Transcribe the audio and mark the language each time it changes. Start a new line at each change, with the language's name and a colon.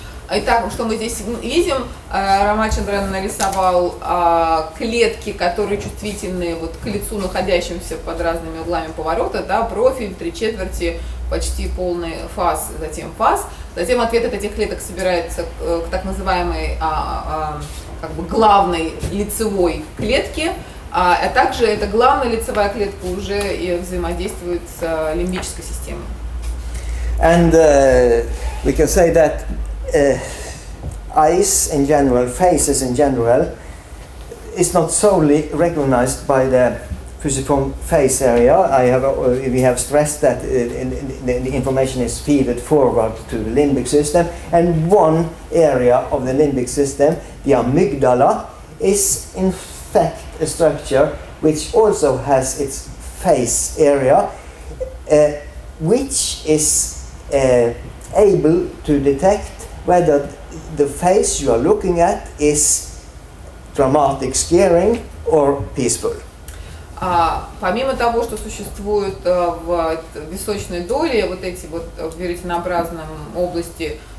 Russian: Итак, что мы здесь видим, Рамачандран нарисовал клетки, которые чувствительны вот к лицу, находящимся под разными углами поворота, да, профиль, 3/4, почти полный фас, затем фас. Затем ответ от этих клеток собирается к так называемой как бы главной лицевой клетке, а также эта главная лицевая клетка уже и взаимодействует с лимбической системой.
English: And we can say that eyes in general, faces in general, is not solely recognized by the fusiform face area. We have stressed that the information is fed forward to the limbic system, and one area of the limbic system, the amygdala, is in fact a structure which also has its face area, which is able to detect whether the face you are looking at is dramatic scaring, or peaceful.
Russian: Помимо того, что существуют в височной доле вот эти вот в веретенообразном области